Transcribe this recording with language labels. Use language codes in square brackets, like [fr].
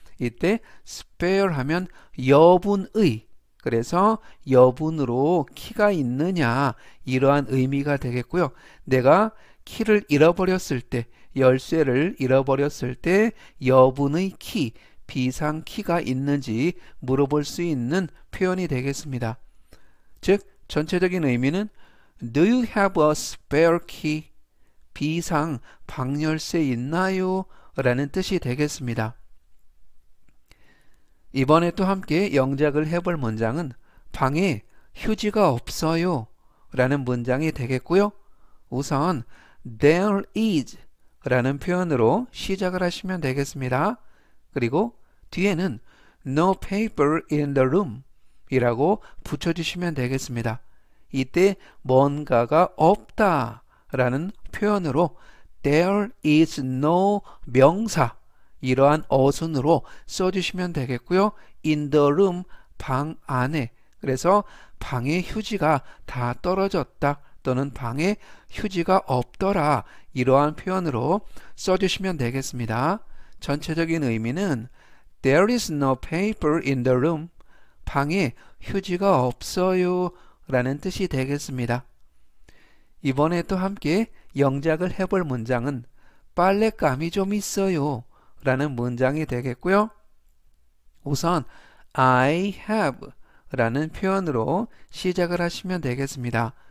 [ko] 이때 spare 하면 여분의, 그래서 여분으로 키가 있느냐 이러한 의미가 되겠고요. 내가 키를 잃어버렸을 때, 열쇠를 잃어버렸을 때 여분의 키, 비상 키가 있는지 물어볼 수 있는 표현이 되겠습니다. [en] 즉 전체적인 의미는 Do you have a spare key? [ko] 비상 방열쇠 있나요? 라는 뜻이 되겠습니다. 이번에 또 함께 영작을 해볼 문장은 방에 휴지가 없어요 라는 문장이 되겠고요. 우선 there is 라는 표현으로 시작을 하시면 되겠습니다. 그리고 뒤에는 [en] no paper in the room [ko] 이라고 붙여주시면 되겠습니다. 이때 뭔가가 없다 라는 표현으로 there is no 명사 이러한 어순으로 써주시면 되겠고요. in the room 방 안에, 그래서 방에 휴지가 다 떨어졌다 또는 방에 휴지가 없더라 이러한 표현으로 써주시면 되겠습니다. [en] 전체적인 의미는 There is no paper in the room. [ko] 방에 휴지가 없어요 라는 뜻이 되겠습니다. 이번에 또 함께 영작을 해볼 문장은 빨랫감이 좀 있어요 라는 문장이 되겠고요. 우선 I have 라는 표현으로 시작을 하시면 되겠습니다.